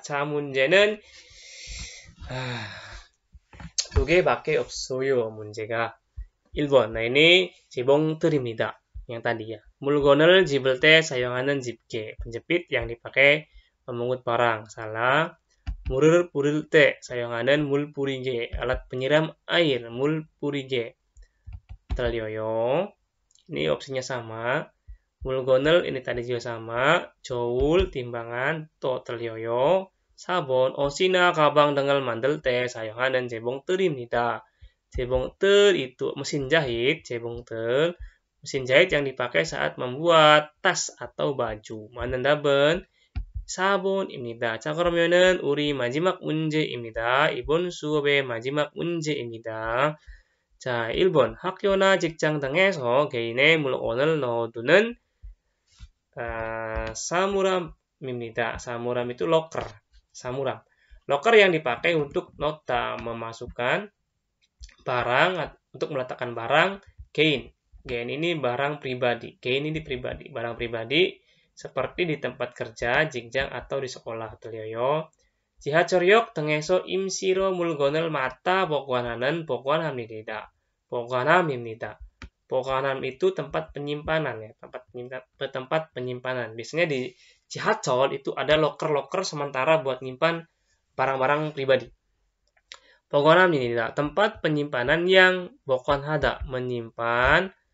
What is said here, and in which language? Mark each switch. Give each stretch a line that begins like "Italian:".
Korean: 자, 문제는 두 개밖에 없어요. 문제가 1번. Nah, ini 지봉틀입니다.
Indonesian: Yang tadi ya.
Korean: 물건을 집을 때 사용하는 집게.
Indonesian: penjepit yang dipakai memungut barang. Salah.
Korean: 물을 뿌릴 때 사용하는 물 뿌리개.
Indonesian: alat penyiram air. 물 뿌리개.
Korean: 틀려요.
Indonesian: Ini opsinya sama. 물건을 ini tadi juga sama. 저울 timbangan.
Korean: 또 틀려요. 4번 옷이나 가방 등을 만들 때 사용하는 재봉틀입니다.
Indonesian: 재봉틀 itu mesin jahit. 재봉틀 mesin jahit yang dipakai saat membuat tas atau baju.
Korean: 만든다면 4번입니다. 자, 그러면은 우리 마지막 문제입니다. 이번 수업의 마지막 문제입니다. 자, 1번. 학교나 직장 등에서 개인의 물건을 넣어두는 사물함입니다.
Indonesian: 사물함 itu locker. 사물함. Locker yang dipakai untuk nota memasukkan barang, untuk meletakkan barang 개인. Gen ini barang pribadi. Gen ini pribadi. Barang pribadi seperti di tempat kerja, 직장 atau di sekolah.
Korean: 틀려요. 지하철역 등에서 임시로 물건을 맡아 보관하는 보관함입니다. 보관함입니다.
Indonesian: 보관함 itu tempat penyimpanan ya, tempat penyimpanan. Biasanya di 지하철 itu ada loker-loker sementara buat nyimpan barang-barang pribadi.
Korean: 보관함입니다.
Indonesian: tempat penyimpanan yang 보관하다 menyimpan.